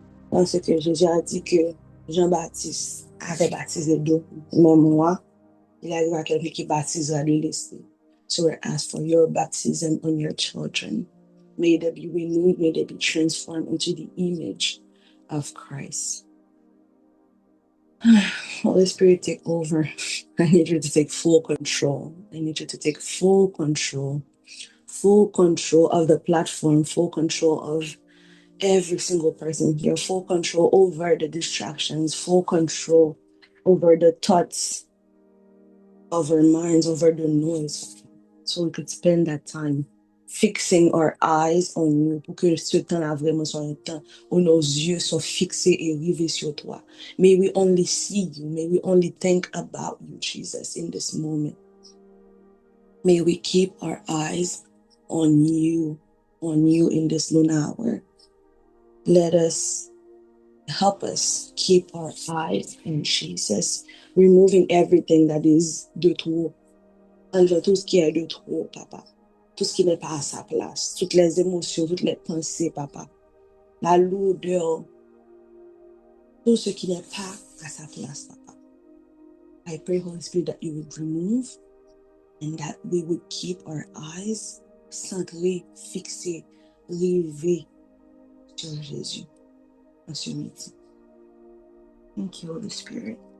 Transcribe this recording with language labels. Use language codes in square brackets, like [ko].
[fr] Parce que Jésus a dit que Jean-Baptiste avait baptisé d'eau, mais moi, il arrivera quelqu'un qui baptisera de l'Esprit. [en] So we ask for your baptism on your children. May they be renewed, may they be transformed into the image of Christ. Holy Spirit, take over. I need you to take full control. I need you to take full control of the platform, full control of every single person here, full control over the distractions, full control over the thoughts of our minds, over the noise, so we could spend that time fixing our eyes on you, [fr] pour que ce temps-là vraiment soit un temps où nos yeux sont fixés et rivés sur toi. [en] May we only see you, may we only think about you, Jesus, in this moment. May we keep our eyes on you in this noon hour. Help us keep our eyes on Jesus, removing everything that is [fr] de trop. Enlevant tout ce qui est de trop, Papa. Tout ce qui n'est pas à sa place. Toutes les émotions, toutes les pensées, Papa. La lourdeur. Tout ce qui n'est pas à sa place, Papa. [en] I pray, Holy Spirit, that you would remove and that we would keep our eyes [fr] centrés, fixés, rivés sur Jésus. En ce midi. [en] Thank you, Holy Spirit.